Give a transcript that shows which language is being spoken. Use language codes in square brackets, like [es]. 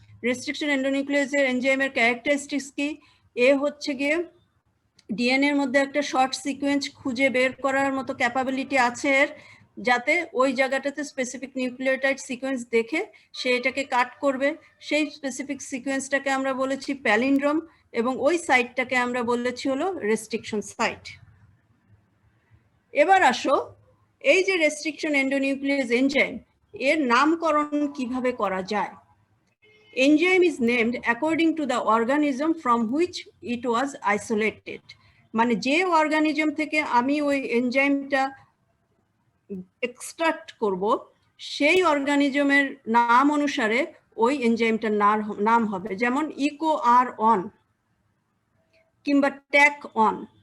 [bn] Restriction এন্ডোনিউক্লিয়াসের এনজাইমের characteristics কি? এ হচ্ছে গিয়ে ডিএনএ এর মধ্যে একটা শর্ট সিকোয়েন্স খুঁজে বের করার মতো ক্যাপাবিলিটি আছে এর, যাতে ওই জায়গাটাতে স্পেসিফিক নিউক্লিওটাইড সিকোয়েন্স দেখে সে এটাকে কাট করবে। সেই স্পেসিফিক সিকোয়েন্সটাকে আমরা বলেছি প্যালিন্ড্রোম, এবং ওই সাইটটাকে আমরা বলেছি হলো রেস্ট্রিকশন সাইট। এবার আসো, এই যে রেস্ট্রিকশন এন্ডোনিউক্লিয়াস এনজাইম, এর নামকরণ কিভাবে করা যায়? [en] Enzyme is named according to the organism from which it was isolated. [bn] মানে যে অর্গানিজম থেকে আমি ওই এনজাইমটা এক্সট্রাক্ট করব, সেই অর্গানিজমের নাম অনুসারে ওই এনজাইমটার নাম হবে। যেমন ইকো আর অন কিংবা ট্যাক অন।